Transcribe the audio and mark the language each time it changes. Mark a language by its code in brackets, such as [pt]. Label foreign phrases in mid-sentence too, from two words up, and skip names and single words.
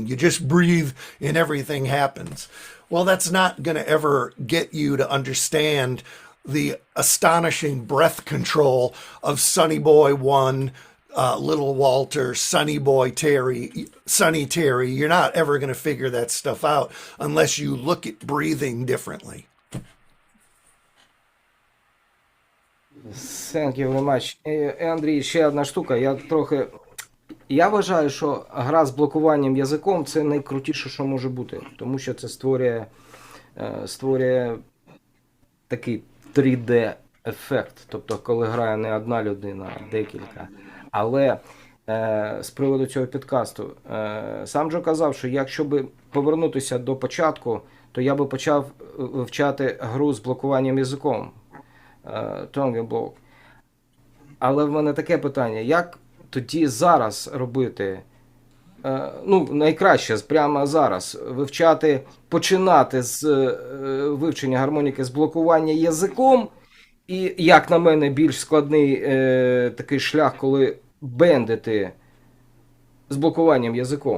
[en] You just breathe and everything happens. Well, that's not going to ever get you to understand the astonishing breath control of Sonny Boy 1, Little Walter, Sonny Boy Terry, Sonny Terry. You're not ever going to figure that stuff out unless you look at breathing differently. Thank you very much. [uk] Андрій, ще одна штука. Я вважаю, що гра з блокуванням язиком – це найкрутіше, що може бути. Тому що це створює такий 3D-ефект. Тобто, коли грає не одна людина, а декілька. Але з приводу цього підкасту, сам Джо казав, що якщо би повернутися до початку, то я би почав вивчати гру з блокуванням язиком. [en] Tongue block. [uk] Але в мене таке питання, як тоді зараз робити, найкраще прямо зараз починати з вивчення гармоніки з блокування язиком, і, як на мене, більш складний такий шлях, коли бендити з блокуванням язиком.